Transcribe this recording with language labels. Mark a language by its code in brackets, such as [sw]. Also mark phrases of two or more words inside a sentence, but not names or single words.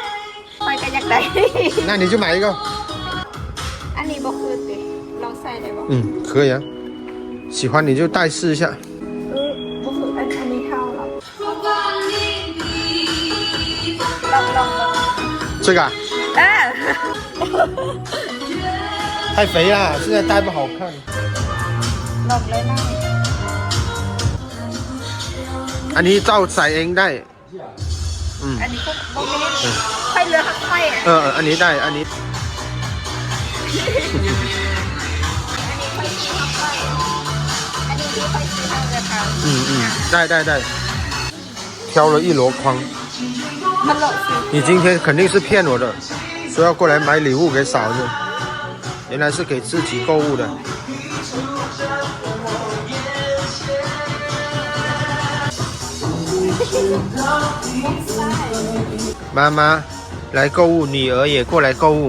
[zh] 那你就买一个。可以啊。喜欢你就戴试一下。这个啊？太肥了，现在戴不好看。 [th] อันนี้เจ้าใส่เองได้อันนี้ก็โอเคค่อยเลือกค่อยอันนี้ได้อันนี้ได้ [zh] 挑了一箩筐。你今天肯定是骗我的，说要过来买礼物给嫂子，原来是给自己购物的。妈妈来购物，女儿也过来购物。